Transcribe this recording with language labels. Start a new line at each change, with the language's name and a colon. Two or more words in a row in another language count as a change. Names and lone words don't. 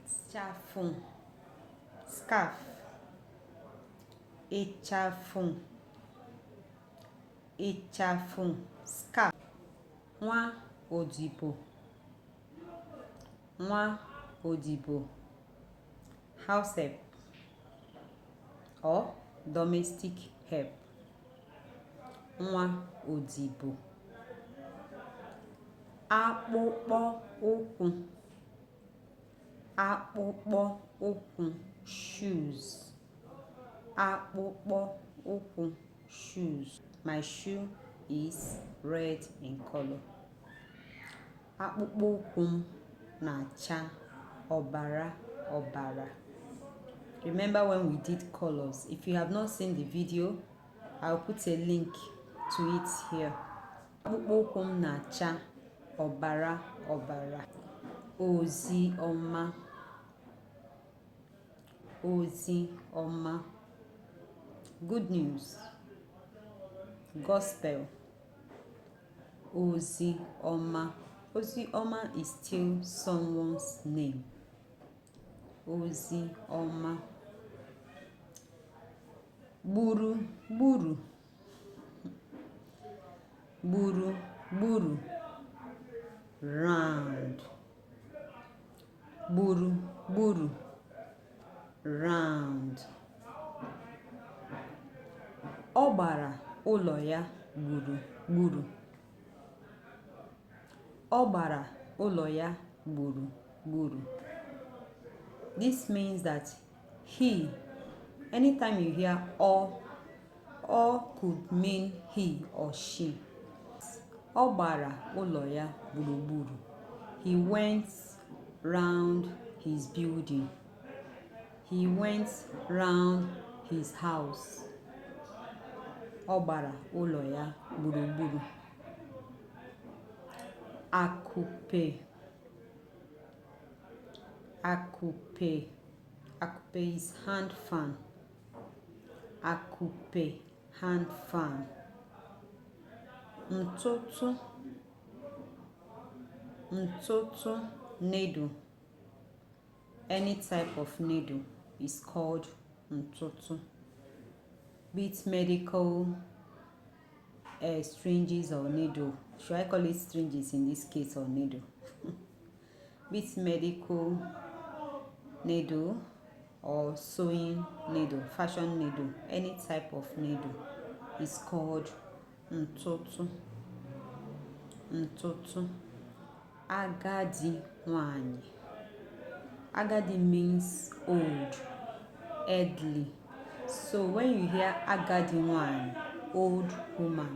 Igbo: Ịchafụ, scarf. Ịchafụ. Ịchafụ, scarf. Nwa odibo. Nwa odibo,
English: house help or domestic help.
Igbo: Nwa odibo. Akpụkpọ ụkwụ. Akpụkpọ ụkwụ, shoes. Akpụkpọ ụkwụ,
English: shoes. My shoe is red in color.
Igbo: Akpụkpọ ụkwụ m na-acha ọbara ọbara.
English: Remember when we did colors? If you have not seen the video, I'll put a link to it here.
Igbo: Akpụkpọ ụkwụ m na-acha ọbara ọbara. Ozi ọma. Ozi ọma,
English: good news, gospel,
Igbo: ozi ọma. Ozi ọma
English: is still someone's name.
Igbo: Ozi ọma. Gburu gburu, gburu gburu, round. Gburu gburu, round. Ọ gbara ụlọ ya gburugburu. Ọ gbara ụlọ ya gburugburu.
English: This means that he, anytime you hear or could mean he or she.
Igbo: Ọ gbara ụlọ ya gburugburu.
English: He went round his building. He went round his house.
Igbo: Ọ gbara ụlọ ya gburugburu. Akupe. Akupe.
English: Akupe is hand fan. Akupe, hand fan.
Igbo: Ntụtụ. Ntụtụ needle.
English: Any type of needle is called ntụtụ. Be it medical syringes or needle. Should I call it syringes in this case or needle? Be it medical needle or sewing needle, fashion needle, any type of needle is called ntụtụ.
Igbo: Ntụtụ. Agadi nwanyị.
English: Agadi means old, elderly. So when you hear
Igbo: agadi nwanyị,
English: old woman.